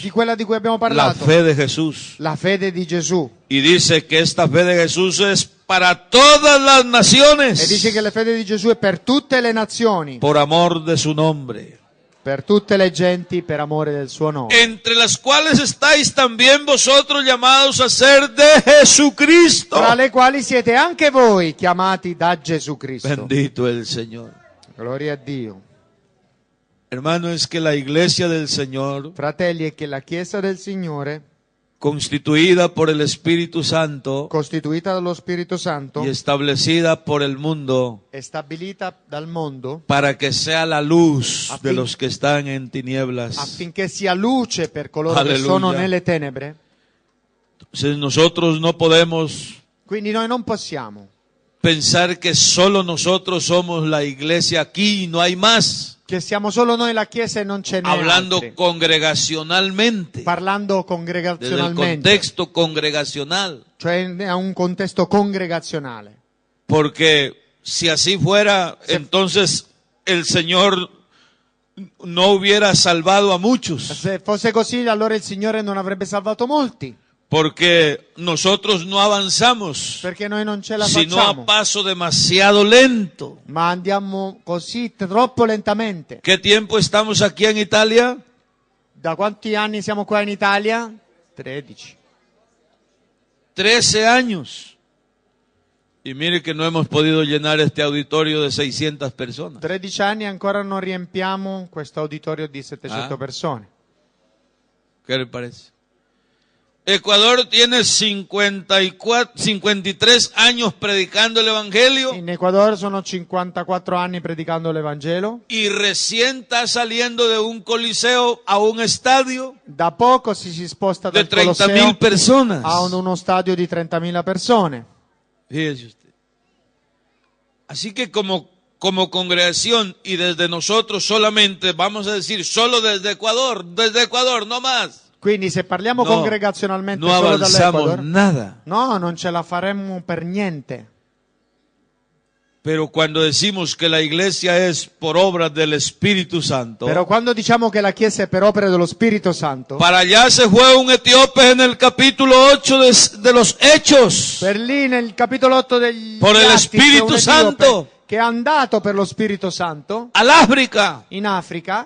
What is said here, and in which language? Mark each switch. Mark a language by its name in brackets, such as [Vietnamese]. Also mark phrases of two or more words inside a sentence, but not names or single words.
[Italian] Di quella di cui abbiamo [Spanish] la [Italian] parlato, [Spanish] fe de Jesús. [Italian] la fede di Gesù. [Spanish] Y dice que esta fe de Jesús es para todas las [Italian] E [Spanish] naciones, [Italian] dice che la fede di Gesù è per tutte le nazioni, [Spanish] por amor de su nombre, [Italian] per tutte le genti, per amore del suo nome. [Spanish] entre las cuales estáis también vosotros llamados a ser de Jesucristo. [Italian] Tra le quali siete anche voi chiamati da Gesù Cristo. [Spanish] Bendito el Señor. [Italian] Gloria a Dio. [Spanish] Hermano, es que la iglesia del Señor, [Italian] Fratelli, è che la Chiesa del Signore, [Spanish] constituida por el Espíritu Santo [Italian] costituita dallo Spirito Santo, [Spanish] y establecida por el mundo, [Italian] è stabilita dal mondo [Spanish] para que sea la luz de [Italian] Afin- [Spanish] los que están en tinieblas. [Italian] affinché sia luce per coloro che Alleluia. sono nelle tenebre. [Spanish] Entonces nosotros no podemos [Italian] Quindi noi non possiamo [Spanish] pensar que solo nosotros somos la iglesia aquí y no hay más, [Italian] che siamo solo noi la Chiesa e non ce n'è [Spanish] hablando [Italian] altri. [Spanish] congregacionalmente, [Italian] Parlando [Spanish] desde el [Italian] congregazionalmente, [Spanish] contexto congregacional, [Italian] cioè a un contesto congregazionale. [Spanish] porque si así fuera, entonces el Señor no hubiera salvado a muchos, [Italian] Se fosse così, allora il Signore non avrebbe salvato molti, [Spanish] porque nosotros no avanzamos, [Italian] perché noi non ce la [Spanish] sino [Italian] facciamo, [Spanish] a paso demasiado lento. [Italian] ma andiamo così troppo lentamente. [Spanish] ¿Qué tiempo estamos aquí en Italia? [Italian] Da quanti anni siamo qua in Italia? [Spanish] 13. 13 años. Y mire que no hemos podido llenar este auditorio de 600 personas. [Italian] 13 anni e ancora non riempiamo questo auditorio di 700 Ah. persone. [Spanish] ¿Qué le parece? Ecuador tiene 53 años predicando el Evangelio [Italian] In Ecuador sono 54 anni predicando l'Evangelo. [Spanish] y recién está saliendo de un coliseo a un estadio [Italian] Da poco si sposta [Spanish] de [Italian] dal 30.000 Colosseo [Spanish] personas. [Italian] a uno stadio di 30.000 persone. [Spanish] Fíjese usted. Así que como congregación y desde nosotros solamente, vamos a decir, solo desde Ecuador, no más. [Italian] Quindi se parliamo [Spanish] No, [Italian] congregazionalmente [Spanish] no solo avanzamos [Italian] dall'Ecuador, [Spanish] nada. [Italian] no, non ce la faremmo per niente. [Spanish] Pero cuando decimos que la iglesia es por obra del Espíritu Santo, [Italian] Però quando diciamo che la Chiesa è per opera dello Spirito Santo, [Spanish] para allá se fue un etíope en el capítulo 8 de los Hechos. [Italian] per lì nel capitolo 8 degli [Spanish] Por el [Italian] Atti, Spirito c'è un etiope Santo. che è andato per lo Spirito Santo [Spanish] Al África. [Italian] in Africa.